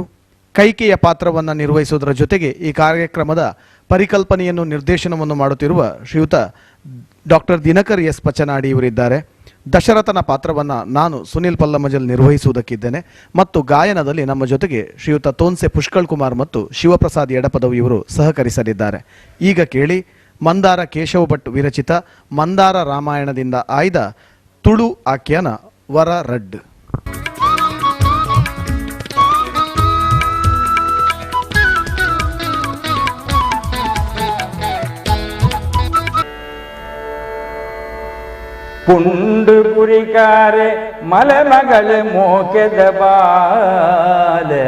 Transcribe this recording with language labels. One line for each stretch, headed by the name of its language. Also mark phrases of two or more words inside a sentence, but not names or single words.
Kannada: ಕೈಕೆಯ ಪಾತ್ರವನ್ನು ನಿರ್ವಹಿಸುವುದರ ಜೊತೆಗೆ ಈ ಕಾರ್ಯಕ್ರಮದ ಪರಿಕಲ್ಪನೆಯನ್ನು ನಿರ್ದೇಶನವನ್ನು ಮಾಡುತ್ತಿರುವ ಶ್ರೀಯುತ ಡಾಕ್ಟರ್ ದಿನಕರ್ ಎಸ್ ಪಚ್ಚನಾಡಿ ಇವರಿದ್ದಾರೆ. ದಶರಥನ ಪಾತ್ರವನ್ನು ನಾನು ಸುನೀಲ್ ಪಲ್ಲಮಜಲ್ ನಿರ್ವಹಿಸುವುದಕ್ಕಿದ್ದೇನೆ. ಮತ್ತು ಗಾಯನದಲ್ಲಿ ನಮ್ಮ ಜೊತೆಗೆ ಶ್ರೀಯುತ ತೋನ್ಸೆ ಪುಷ್ಕಳ್ ಕುಮಾರ್ ಮತ್ತು ಶಿವಪ್ರಸಾದ್ ಎಡಪದವು ಇವರು ಸಹಕರಿಸಲಿದ್ದಾರೆ. ಈಗ ಕೇಳಿ ಮಂದಾರ ಕೇಶವ ಭಟ್ ವಿರಚಿತ ಮಂದಾರ ರಾಮಾಯಣದಿಂದ ಆಯ್ದ ತುಳು ಆಖ್ಯಾನ ವರ ರಡ್.
Tulu: ಪುಂಡು ಕುರಿಕಾರೆ ಮಲೆ ಮಗಳ ಮೋಕೆದ ಬಾಲೆ,